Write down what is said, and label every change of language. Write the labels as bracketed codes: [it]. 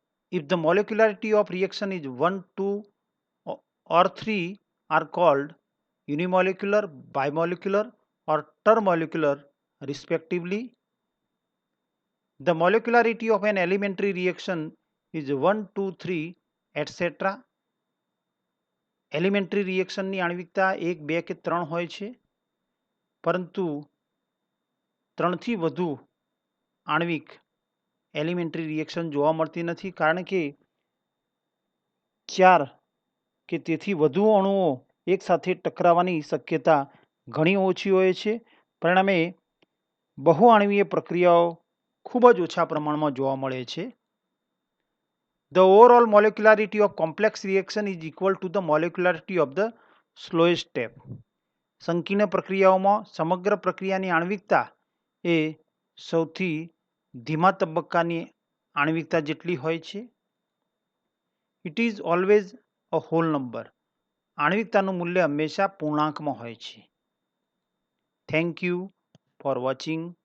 [en] If the molecularity of reaction is 1, 2 or 3 are called unimolecular, bimolecular or termolecular respectively. The molecularity of an elementary reaction is 1, 2, 3 etc. [gu] Elementary રિએક્શનની આણ્વિકતા 1, 2 કે 3 હોય છે, પરંતુ 3થી વધુ આણ્વિક elementary reaction જોવા મળતી નથી, કારણ કે 4 કે તેથી વધુ અણુઓ એકસાથે ટકરાવાની શક્યતા ઘણી ઓછી હોય છે. પરિણામે બહુઆણ્વીય પ્રક્રિયાઓ ખૂબ જ ઓછા પ્રમાણમાં જોવા મળે છે. [en] The overall molecularity of complex reaction is equal to the molecularity of the slowest step. [gu] સંકીર્ણ પ્રક્રિયાઓમાં સમગ્ર પ્રક્રિયાની આણ્વિકતા એ સૌથી ધીમા તબક્કાની આણ્વિકતા જેટલી હોય છે. [en] It is always a whole number. [gu] આણ્વિકતાનું મૂલ્ય હંમેશા પૂર્ણાંકમાં હોય છે. [en] Thank you for watching.